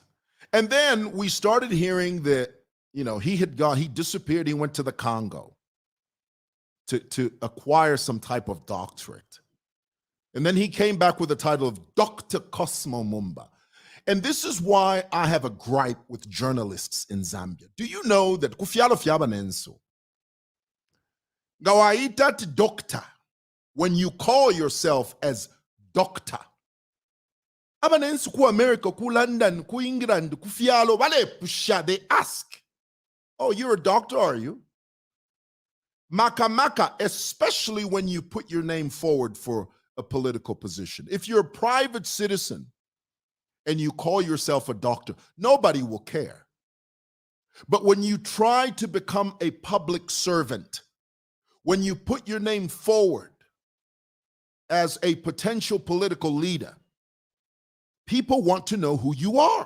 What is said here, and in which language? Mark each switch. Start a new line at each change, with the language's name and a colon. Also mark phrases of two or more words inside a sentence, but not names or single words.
English: And then we started hearing that, you know, he disappeared, he went to the Congo to acquire some type of doctorate. And then he came back with the title of Dr. Cosmo Mumba. And this is why I have a gripe with journalists in Zambia. Do you know that
Bemba: kufialo fiabanenso gawaita doctor,
English: when you call yourself as doctor,
Bemba: abanenso ku America, ku London, ku England, ku fialo wale pusha,
English: they ask, oh, you're a doctor, are you? Maka, especially when you put your name forward for a political position. If you're a private citizen and you call yourself a doctor, nobody will care. But when you try to become a public servant, when you put your name forward as a potential political leader, people want to know who you are.